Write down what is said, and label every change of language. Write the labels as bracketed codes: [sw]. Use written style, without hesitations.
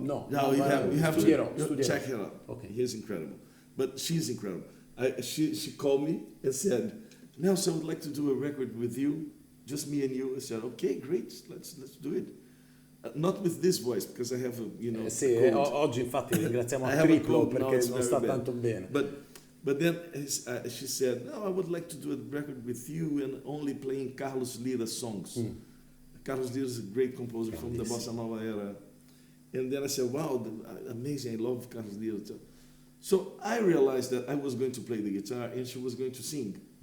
[en] No. No, you have to Studio. check her out. Okay. He's incredible. But she's incredible. She called me and said, Nelson, I would like to do a record with you, just me and you. I said, okay, great, let's do it. Not with this voice, because I have a, [it] Sì, oggi infatti ringraziamo a triplo perché non sta tanto bene. [en] But then she said, no, I would like to do a record with you and only playing Carlos Lira songs. Carlos Lira is a great composer from the Bossa Nova era. And then I said, wow, amazing, I love Carlos Lira. So I realized that I was going to play the guitar and she was going to sing.